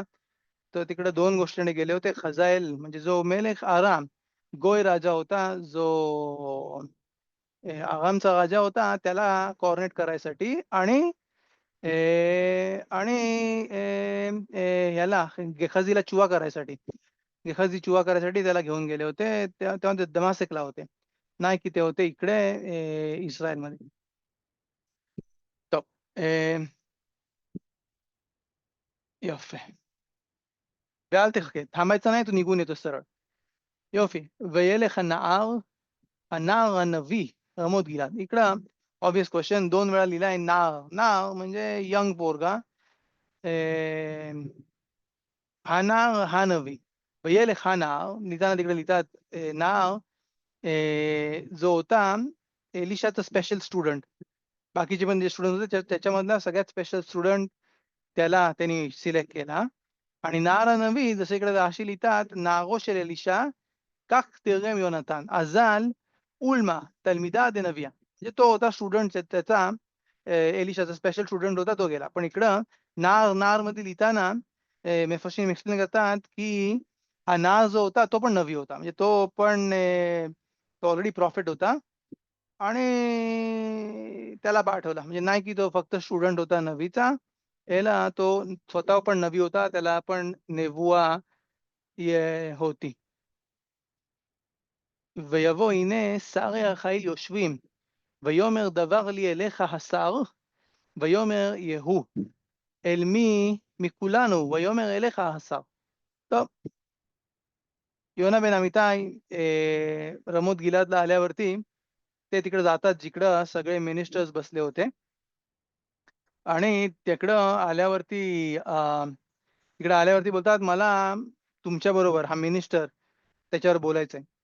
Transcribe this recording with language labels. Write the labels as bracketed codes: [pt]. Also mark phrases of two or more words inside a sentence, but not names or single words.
[mr] तर तिकडे दोन गोष्टीने गेले होते. खजाएल म्हणजे जो [he] מלך ארם [mr] गोय राजा होता, जो आरामचा राजा होता, त्याला कॉर्नेट करायसाठी आणि आणि ह्याला गेखाजीला चुवा करायसाठी, गेखाजी चुवा करायसाठी त्याला घेऊन गेले होते. तेव्हा ते दमासेकला होते, नाही की ते होते इकडे इस्रायलमध्ये. [he] טוב, יופי. ואל תחכה, [mr] थांबायचं नाही, तू निघून येतो सरळ. [he] יופי. וילך הנער הנביא רמות גלעד. [mr] इकडं [en] obvious question. [mr] 2 वेळा लिहिलाय नाळ. नाळ म्हणजे यंग पोरगा. हा नाळ हा नवी. वयेलेख हा नाव लिहिताना तिकडे लिहितात नाव जो होता एलिशाचा स्पेशल स्टुडंट. बाकीचे पण जे स्टुडंट होते त्याच्यामधला सगळ्यात स्पेशल स्टुडंट त्याला त्यांनी सिलेक्ट केला. आणि नार नवी जसं इकडे राशी लिहितात नागो של एलिशा [he] כך תרגם יונתן [arc] אזל אולמה תלמידה דנביה. [mr] म्हणजे तो होता स्टुडंट त्याचा एलिशाचा स्पेशल स्टुडंट होता तो गेला. पण इकडं नार नार मध्ये लिहिताना मेफरशीन एक्सप्लेन करतात की हा नार जो होता तो पण नवी होता. म्हणजे तो पण तो ऑलरेडी प्रॉफिट होता आणि त्याला पाठवला. म्हणजे नाही की तो फक्त स्टुडंट होता नवीचा, याला तो स्वतः पण नवी होता. त्याला पण नेबुआ होती. [he] ויבוא הנה שרי החיל יושבים, ויאמר דבר לי אליך השר, ויאמר יהוא, אל מי מכולנו, ויאמר אליך השר. טוב, [mr] योना बेन अमिताय रमोत गिलादला आल्यावरती ते तिकडे जातात जिकडं सगळे मिनिस्टर्स बसले होते. आणि तिकडं आल्यावरती तिकडे आल्यावरती बोलतात मला तुमच्या बरोबर हा मिनिस्टर त्याच्यावर बोलायचंय.